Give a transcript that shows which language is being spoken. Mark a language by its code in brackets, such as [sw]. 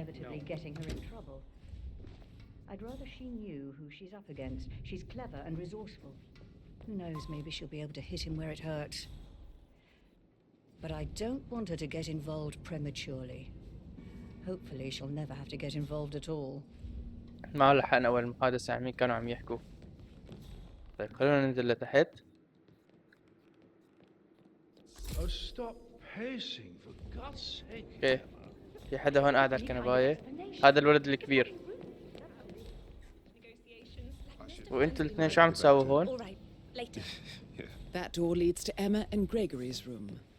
[en] Inevitably getting her in trouble. I'd rather she knew who she's up against. She's clever and resourceful. Who knows, maybe she'll be able to hit him where it hurts. But I don't want her to get involved prematurely. Hopefully she'll never have to get involved at all. [ar] ما لحقنا اول محادثة عن مين كانوا عم يحكوا. طيب خلونا ننزل لتحت. [en] Oh, stop pacing, for God's sake. [ar] اوكي في حدا هون قاعد على الكنباية. هذا الولد الكبير. وانتوا الاثنين شو عم تساووا هون؟ [en] That door leads to Emma and Gregory's room.